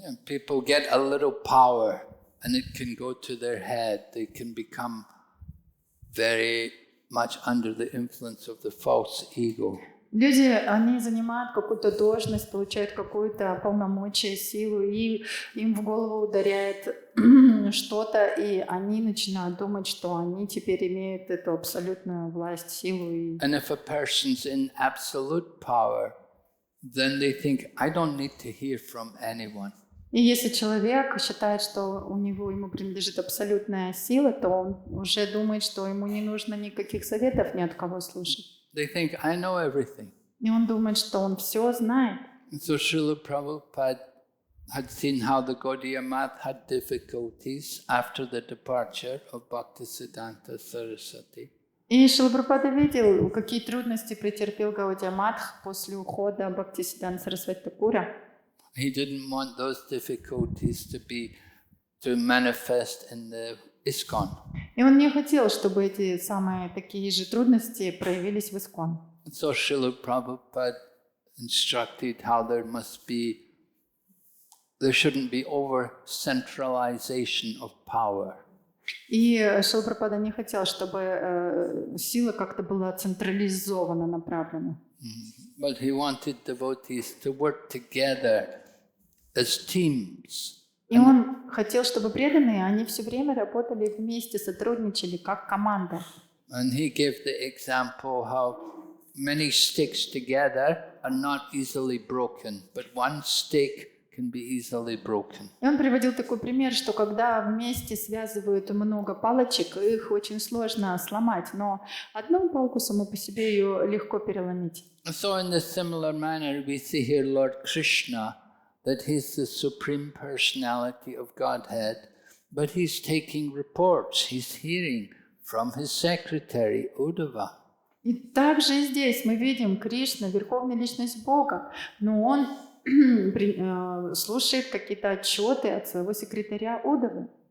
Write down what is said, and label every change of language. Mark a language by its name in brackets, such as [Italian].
[English] Yeah, people get a little power and it can go to their head. They can become very much under the influence of the false ego. [Russian] Люди, они занимают какую-то должность, получают какую-то полномочия, силу, и им в голову ударяет что-то, и они начинают думать, что они теперь имеют эту абсолютную власть, силу. [English] And if a person's in absolute power, then they think, I don't need to hear from anyone. [Russian] И если человек считает, что ему принадлежит абсолютная сила, то он уже думает, что ему не нужно никаких советов ни от кого слушать. [English] They think, I know everything. [Russian] И он думает, что он все знает. [English] So Srila Prabhupada had seen how the Gaudiya Math had difficulties after the departure of Bhaktisiddhanta Saraswati. [Russian] И Шрила Прабхупада видел, какие трудности претерпел Гаудия Мадх после ухода Бхактисиддханта Сарасвати Thakura. [English] He didn't want those difficulties to manifest in the ISKCON. [Russian] И он не хотел, чтобы эти самые такие же трудности проявились в ИСККОН. [English] So Srila Prabhupada instructed how there shouldn't be over-centralization of power. [Russian] И Шрила Прабхупада не хотел, чтобы сила как-то была централизованно направлена. [English] But he wanted devotees to work together as teams. [Russian] И он хотел, чтобы преданные, они все время работали вместе, сотрудничали как команда. [English] And he gave the example how many sticks together are not easily broken, but one stick can be easily broken. [Russian] И он приводил такой пример, что когда вместе связывают много палочек, их очень сложно сломать, но одну палку саму по себе ее легко переломить. [English] So in a similar manner we see here Lord Krishna, that he's the supreme personality of Godhead, but he's taking reports, he's hearing from his secretary Uddhava. [Russian] И также и здесь мы видим Кришна, верховная личность Бога, но он слушает какие-то отчеты от своего секретаря Удавы.